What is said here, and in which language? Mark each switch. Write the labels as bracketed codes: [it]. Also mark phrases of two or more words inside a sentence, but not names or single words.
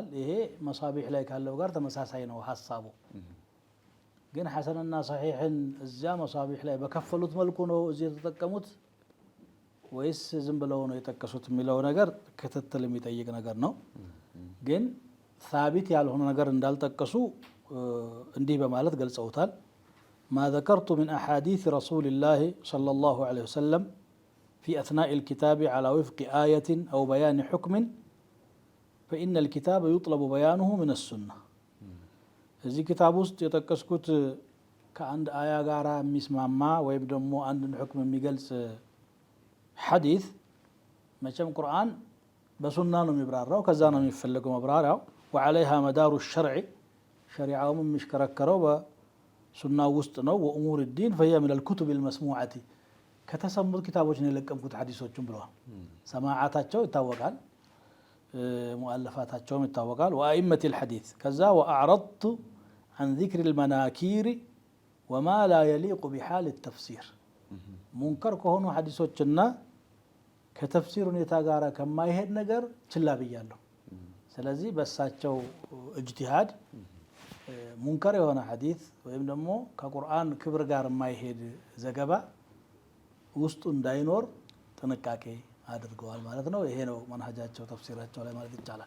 [am] ይሄ መሳቢሕ ላይ ካለው ጋር ተመሳሳይ ነው ሐሳቡ። ግን ሐሰንና ሶሒሕን እዚያ መሳቢሕ ላይ በከፈሉት መልኩ ነው እዚህ የተጠቀሙት ወይስ ዝም ብለው ነው የጠቀሱት የሚለው ነገር ክትትል የሚጠይቅ ነገር ነው። ግን ሳቢት ያልሆነ ነገር እንዳልጠቀሱ እንዲህ በማለት ገልጸውታል። [ar] ما ذكرت من أحاديث رسول الله صلى الله عليه وسلم في أثناء الكتاب على وفق آية أو بيان حكم فإن الكتاب يطلب بيانه من السنة. [am] እዚህ ኪታብ ውስጥ የጠቀስኩት ከአንድ አያ ጋር የሚስማማ ወይም ደግሞ አንድን ሁክም የሚገልጽ ሐዲስ መቼም ቁርአን በሱና ነው የሚብራራው፣ ከዛ ነው የሚፈለገው መብራሪያው። [ar] وعليها مدار الشرع [am] ሸሪዓውም የሚሽከረከረው በሱና ውስጥ ነው። [ar] وأمور الدين فهي من الكتب المسموعة [am] ከተሰሙት ኪታቦች ነው የለቀምኩት ሐዲሶቹን ብለዋል። ሰማዓታቸው ይታወቃል፣ ሙአለፋታቸውም ይታወቃል። [ar] وأئمة الحديث [am] ከዛ ወአዕረድቱ [ar] عن ذكر المناكير وما لا يليق بحال التفسير [am] ሙንከር ከሆኑ ሐዲሶችና ከተፍሲር ሁኔታ ጋር ከማይሄድ ነገር ችላ ብያለሁ። ስለዚህ በሳቸው እጅቲሃድ ሙንከር የሆነ ሐዲስ ወይም ደግሞ ከቁርአን ክብር ጋር የማይሄድ ዘገባ ውስጡ እንዳይኖር ጥንቃቄ አድርገዋል ማለት ነው። ይሄ ነው መንሀጃቸው ተፍሲራቸው ላይ ማለት ይቻላል።